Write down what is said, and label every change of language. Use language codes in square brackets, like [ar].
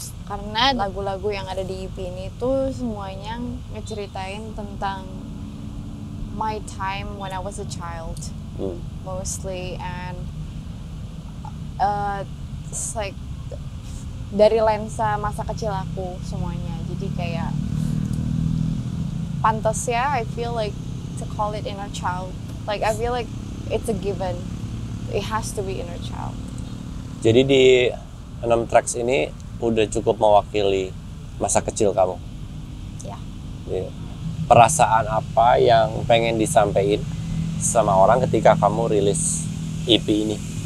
[id] Karena lagu-lagu yang ada di EP ini tuh semuanya ngeceritain tentang [en] my time when I was a child, mostly, and it's like [id] dari lensa masa kecil aku semuanya. Jadi kayak pantas ya, [en] I feel like to call it Inner Child. Like I feel like it's a given. It has to be Inner Child. [id] Jadi di 6 tracks ini udah cukup mewakili masa kecil kamu. Ya. Yeah. Perasaan apa yang pengen disampaikan sama orang ketika kamu rilis EP ini?